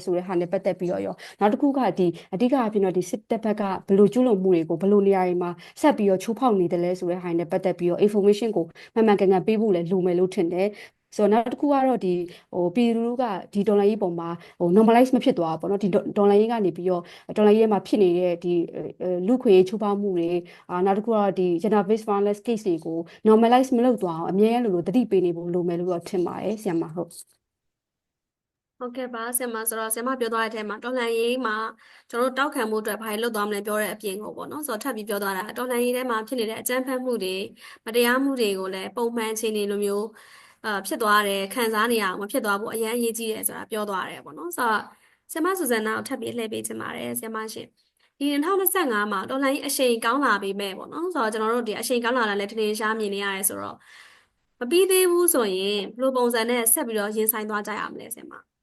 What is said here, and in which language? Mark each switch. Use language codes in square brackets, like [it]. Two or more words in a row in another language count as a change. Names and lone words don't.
[my] ဆိုတဲ့ဟာနဲ့ပတ်သက်ပြီးတော့ရောနောက်တစ်ခုကဒီအဓိကအဖြစ်တော့ဒီစစ်တပ်ဘက်ကဘယ်လိုကျူးလွန်မှုတွေကိုဘယ်လိုနေရာတွေမှာဆက်ပြီးတော့ချိုးဖောက်နေတယ်လဲဆိုတဲ့ဟာနဲ့ပတ်သက်ပြီးတော့ information ကိုမှန်မှန်ကန်ကန်ပေးဖို့လည်းလိုမယ်လို့ထင်တယ်ဆိုတော့နောက်တစ်ခုကတော့ဒီပြည်သူကဒီဒေါ်လာရေးပုံမှာnormalize မဖြစ်သွားဘူးပေါ့နော်ဒီဒေါ်လာရေးကနေပြီးတော့ဒေါ်လာရေးမှာဖြစ်နေတဲ့ဒီလူခွေချိုးဖောက်မှုတွေနောက်တစ်ခုကတော့ဒီ [en] gender based violence case [my] တွေကို normalize မလုပ်သွားအောင်အမြဲတမ်းလိုသတိပေးနေဖို့လိုမယ်လို့တော့ထင်ပါတယ်ဆရာမ ဟုတ်ကဲ့ပါဆရာမဆိုတော့ဆရာမပြောသွားတဲ့အထဲမှာတော်လှန်ရေးမှာကျွန်တော်တို့တောက်ခံမှုအတွက်ဘာလို့လုပ်သွားမလဲပြောတဲ့အပြင်ကိုပေါ့နော်ဆိုတော့ထပ်ပြီးပြောသွားတာတော်လှ န်ရေးထဲမှာဖြစ်နေတဲ့အကြမ်းဖက်မှုတွေမတရားမှုတွေကိုလည်းပုံမှန်အခြေအနေလိုမျိုးဖြစ်သွားတယ်ခံစားနေရအောင်မဖြစ်သွားဘူးအရင်အရေးကြီးတယ်ဆိုတာပြောသွားတယ်ပေါ့နော်ဆိုတော့ဆရာမဆူဇန်နာကိုထပ်ပြီးလှည့်ပေးချင်ပါတယ်ဆရာမရှင်ဒီ2025မှာတော်လှန်ရေးအရှိန်ကောင်းလာပြီမဲ့ပေါ့နော်ဆိုတော့ကျွန်တော်တို့ဒီအရှိန်ကောင်းလာတာလည်းထင်ထင်ရှားမြင်နေရတယ်ဆိုတော့မပြီးသေးဘူးဆိုရင်ဘယ်လိုပုံစံနဲ့ဆက်ပြီးတော့ရင်ဆိုင်သွားကြရမလဲဆရာမ